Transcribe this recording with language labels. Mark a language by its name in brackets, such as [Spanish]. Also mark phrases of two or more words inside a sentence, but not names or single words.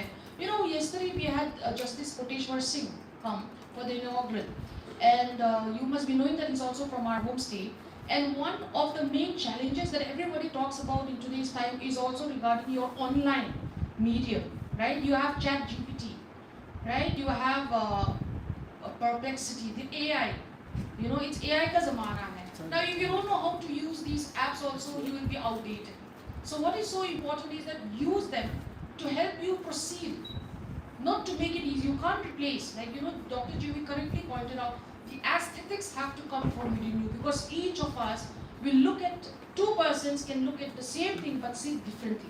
[English] Yesterday we had Justice Koteshwar Singh come for the inaugural, and you must be knowing that he's also from our home state. And one of the main challenges that everybody talks about in today's time is also regarding your online medium, right? You have Chat GPT, right? You have Perplexity, the AI. You know, it's AI [Hindi] का ज़माना है. [English] Now, if you don't know how to use these apps also, you will be outdated. So what is so important is that use them to help you proceed, not to make it easy. You can't replace, like, you know, Dr. Juvi correctly pointed out, the aesthetics have to come from within you, because each of us will look at, two persons can look at the same thing but see it differently.